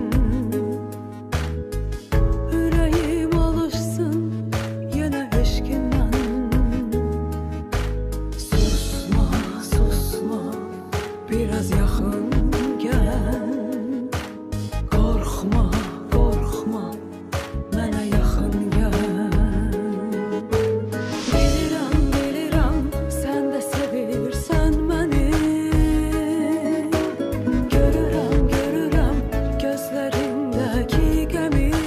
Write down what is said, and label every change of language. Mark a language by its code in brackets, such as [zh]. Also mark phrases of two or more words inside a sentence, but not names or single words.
[tr] Yüreğim alışsın yine eşkinden. Susma, susma, biraz yakın gel. Korkma, korkma, [az] mənə yaxın gel. Bilirəm, bilirəm, sən də sevirsən məni. Görürəm, görürəm gözlərindəki qəmi.